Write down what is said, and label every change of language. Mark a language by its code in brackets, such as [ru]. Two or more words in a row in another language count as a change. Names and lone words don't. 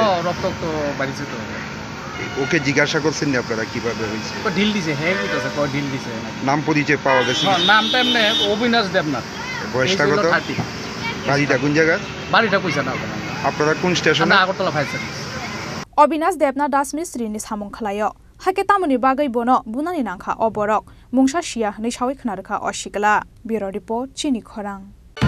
[bn] হ্যাঁ রক্ত তো বাড়িছে তো ওকে জিজ্ঞাসা করছেন না আপনারা কিভাবে হইছে ঢিল দিছে হ্যাঁ কইতেছে ঢিল দিছে নাম পরিচয় পাওয়া গেছে নামটা এমনি অবিনাশ দেবনাথ বয়সটা কত বাড়িটা কোন জায়গা বাড়িটা কইছে না আপনারা কোন স্টেশনে আগরতলা ফায়ার সার্ভিস [trp] Obinas Debna Das Ministry ni samung khalayo haketamuni bagai bono bunani nangkha oborok mungsa shia ni shawi khna rakha oshikala [en] bureau report [trp] chini khorang